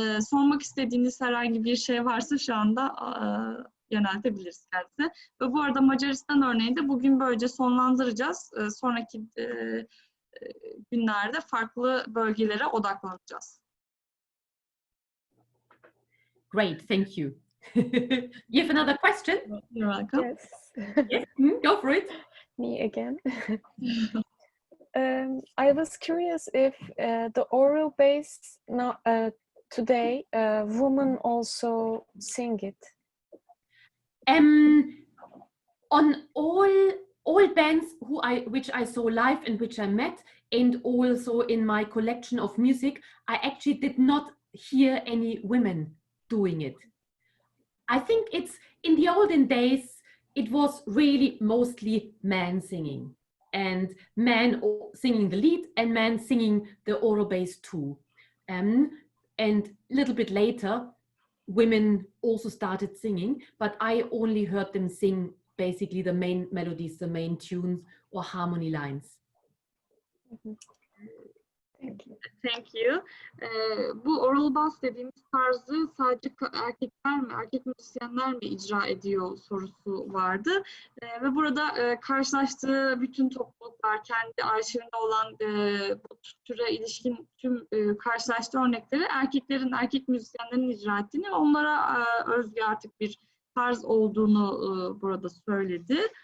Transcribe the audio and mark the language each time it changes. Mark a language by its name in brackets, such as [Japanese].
[Turkish] Sormak istediğiniz herhangi bir şey varsa şu anda yöneltebiliriz kendisine. Ve bu arada Macaristan örneğini de bugün böylece sonlandıracağız. Sonraki günlerde farklı bölgelere odaklanacağız. [English] Great, thank you. You have another question? You're welcome. Yes. Yes, go for it. Me again. I was curious if the oral bass now today women also sing it. On all bands which I saw live and which I met, and also in my collection of music, I actually did not hear any women doing it. I think it's in the olden days, it was really mostly men singing, and men singing the lead and men singing the oral bass too. And a little bit later, women also started singing, but I only heard them sing basically the main melodies, the main tunes or harmony lines. Thank you. Thank you. [Turkish] Bu oral bass dediğimiz tarzı sadece erkek müzisyenler mi icra ediyor sorusu vardı. Ve burada karşılaştığı bütün topluluklar, kendi arşivinde olan bu türe ilişkin tüm karşılaştığı örnekleri erkek müzisyenlerin icra ettiğini ve onlara özgü artık bir tarz olduğunu burada söyledi.